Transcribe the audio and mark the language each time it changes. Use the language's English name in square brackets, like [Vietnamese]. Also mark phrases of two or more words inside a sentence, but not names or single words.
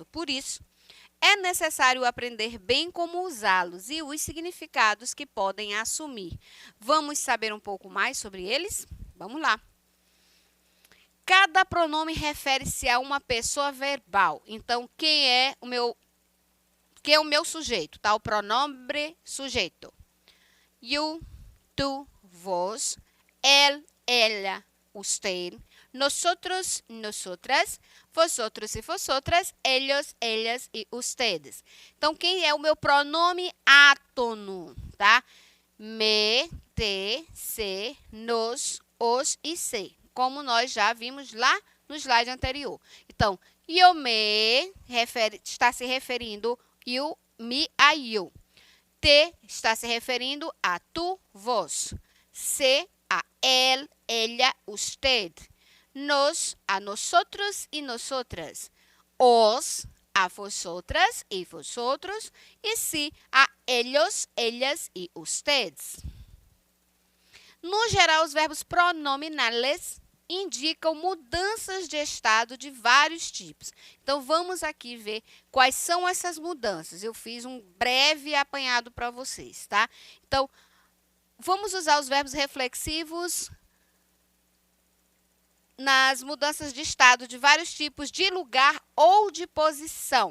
[Portuguese] Por isso, é necessário aprender bem como usá-los e os significados que podem assumir. Vamos saber um pouco mais sobre eles? Vamos lá. Cada pronome refere-se a uma pessoa verbal. Então, quem é o meu sujeito? Tá? O pronome sujeito. You, [Spanish] tú, vos, él, ella, usted, nosotros, nosotras, vosotros e vosotras, ellos, ellas e ustedes. [Portuguese] Então, quem é o meu pronome átono, tá? [Spanish] Me, te, se, nos, os e se, [Portuguese] como nós já vimos lá no slide anterior. Então, eu me está se referindo you, me a you. Te está se referindo a tu, vos. [Spanish] Se, a él, ella, usted. Nos, a nosotros y nosotras. Os, a vosotras y vosotros. E si, a ellos, ellas y ustedes. [Portuguese] No geral, os verbos pronominales indicam mudanças de estado de vários tipos. Então, vamos aqui ver quais são essas mudanças. Eu fiz um breve apanhado para vocês, tá? Então, vamos usar os verbos reflexivos nas mudanças de estado de vários tipos, de lugar ou de posição.